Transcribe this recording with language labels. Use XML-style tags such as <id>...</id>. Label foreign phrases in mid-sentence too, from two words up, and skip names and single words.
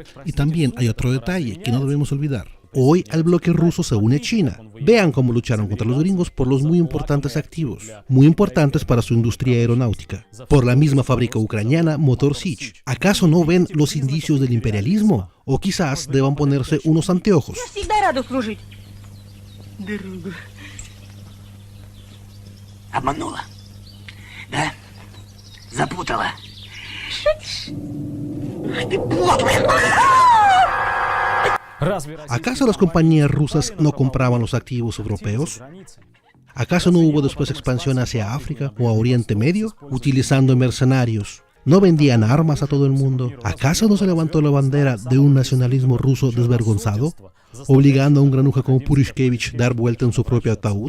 <es>Y también hay otro detalle que no debemos olvidar. Hoy al bloque ruso se une China. Vean cómo lucharon contra los gringos por los muy importantes activos, muy importantes para su industria aeronáutica. Por la misma fábrica ucraniana Motor Sich. ¿Acaso no ven los indicios del imperialismo? O quizás deban ponerse unos anteojos.</es> <ru>Обманула. Да? Запутала. Ты подлая.</ru> <es>¿Acaso las compañías rusas no compraban los activos europeos? ¿Acaso no hubo después expansión hacia África o a Oriente Medio, utilizando mercenarios? ¿No vendían armas a todo el mundo? ¿Acaso no se levantó la bandera de un nacionalismo ruso desvergonzado, obligando a un granuja como Purishkevich a dar vuelta en su propio ataúd?</es>